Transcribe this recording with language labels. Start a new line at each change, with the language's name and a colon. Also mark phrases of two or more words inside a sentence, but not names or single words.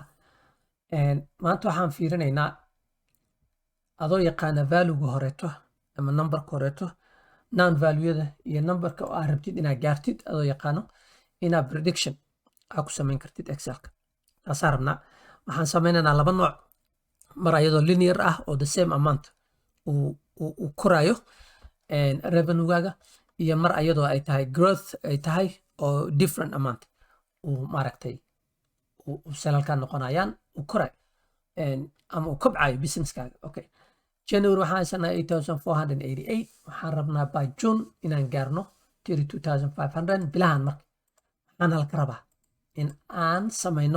Somali: Maanta waxaan fiirinaynaa adoo yaqaana value-ga horeeto ama numberka horeeto noun value-yada iyo numberka oo aad rabtid inaad gaartid adoo yaqaano inaad prediction aad ku samayn kartid excelka. taasaan rabnaa. waxaan sameynaynaa laba nooc, mar ayadoo linear ah oo
English: the same amount
Somali: uu korayo revenue-gaaga, iyo mar ayadoo ay tahay growth ay tahay oo
English: different amount
Somali: uu maaragtay uu salalka noqonayaan uu korayo ama uu kobcayo businesskaaga. Okay, January waxaan haysanaa 8,488. waxaan rabnaa
English: by June
Somali: inaan gaarno 32,500 bilahan. marka waxaan halka rabaa in aan samayno.